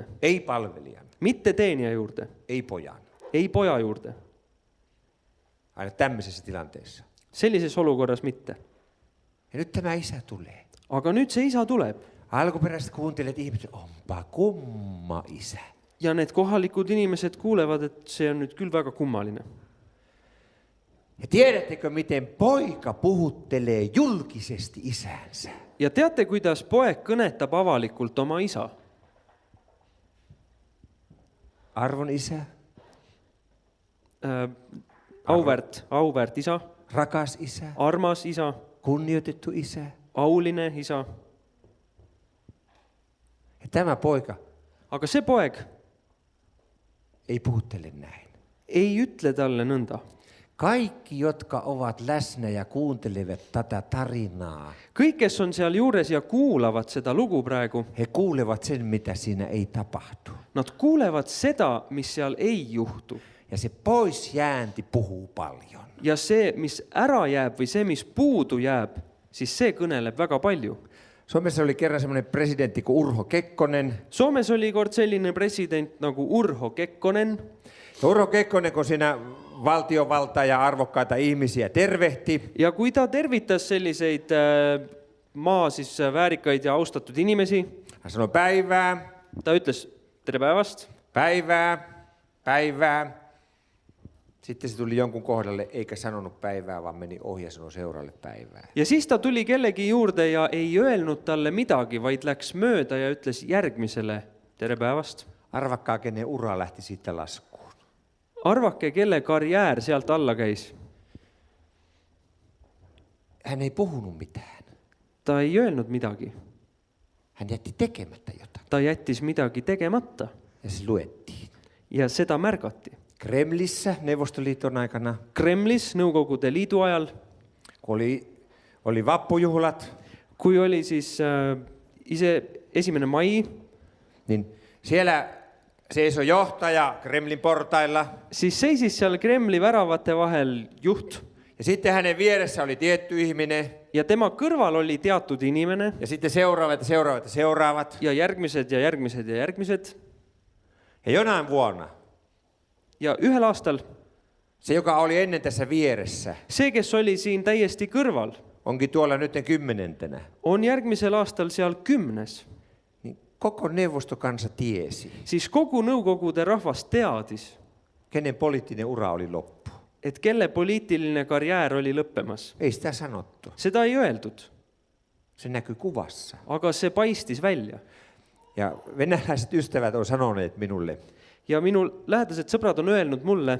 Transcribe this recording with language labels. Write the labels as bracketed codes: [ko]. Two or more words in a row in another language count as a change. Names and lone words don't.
[fi] Ei palvelijan. [et] mitte teenija juurde, [fi] Ei pojan. [et] ei poja juurde. [fi] Aina tämmöisessä tilanteessa. [et] Sellises olukorras mitte. [fi] Ja nyt tämä isä tulee. [et] Aga nüüd see isa tuleb [fi] Alkuperäiset kuuntelijat ihmiset, onpa kumma isä. [et] ja need kohalikud inimesed kuulevad, et see on nüüd küll väga kummaline. [fi] Ja tiedättekö, miten poika puhuttelee julkisesti isänsä? [et] Ja teate, kuidas poeg kõnetab avalikult oma isa? [fi] Arvon isä, [et] Auväärt isa, [fi] rakas isä, [et] armas isa, [fi] kunnioitettu isä. [et] auline isa. [fi] Ja tämä poika [et] Aga see poeg [fi] ei puhuttele näin. [et] ei ütle talle nõnda. [fi] Kaikki, jotka ovat läsnä ja kuuntelevat tätä tarinaa, [et] Kõik, kes on seal juures ja kuulavad seda lugu praegu, [fi] he kuulevat sen, mitä siinä ei tapahtu. [et] nad kuulevad seda, mis seal ei juhtu. [fi] Ja se poisjäänti puhuu paljon. [et] Ja see, mis ära jääb või see, mis puudu jääb, siis see kõneleb väga palju. [fi] Suomessa oli kerran semmoinen presidentti kuin Urho Kekkonen. [et] Soomes oli kord selline president nagu Urho Kekkonen. [fi] Ja Urho Kekkonen, kun siinä valtiovaltaa ja arvokkaita ihmisiä tervehti, [et] Ja kui ta tervitas selliseid maa siis väärikaid ja austatud inimesi, [fi] hän sanoi päivää, [et] ta ütles tere päevast. [fi] päivää, päivää. Sitten se tuli jonkun kohdalle, eikä sanonut päivää, vaan meni ohi ja sanoi seuraavalle päivää. [et] Ja siis ta tuli kellegi juurde ja ei öelnud talle midagi, vaid läks mööda ja ütles järgmisele tere päevast. [fi] Arvakkaa, kenen ura lähti siitä laskuun. [et] Arvake, kelle karjäär sealt alla käis. [fi] Hän ei puhunut mitään. [et] Ta ei öelnud midagi. [fi] Hän jätti tekemättä jotain. [et] Ta jättis midagi tegemata [fi] Ja se luettiin. [et] ja seda märgati. [fi] Kremlissä Neuvostoliiton aikana, [et] Kremlis Nõukogude Liidu ajal, [fi] kun oli vappujuhlat, [et] kui oli siis 1. mai, [fi] niin siellä seisoi johtaja Kremlin portailla. [et] siis seisis seal Kremli väravate vahel juht [fi] Ja sitten hänen vieressä oli tietty ihminen. [et] ja tema kõrval oli teatud inimene [fi] Ja sitten seuraavat. [et] ja järgmised ja järgmised ja järgmised. [fi] Ja jonain vuonna [et] Ja ühel aastal [fi] se, joka oli ennen tässä vieressä, [et] see, kes oli siin täiesti kõrval, [fi] onkin tuolla nyt 10. [et] on järgmisel aastal seal 10. [fi] Niin koko neuvostokansa tiesi, [et] Siis kogu Nõukogude rahvas teadis, [fi] kenen poliittinen ura oli loppu. [et] et kelle poliitiline karjäär oli lõppemas. [fi] Ei sitä sanottu. [et] Seda ei öeldud, [fi] Se näkyy kuvassa. [et] aga see paistis välja. [fi] Ja venäläiset ystävät on sanoneet minulle, [et] Ja minu lähedased sõbrad on öelnud mulle,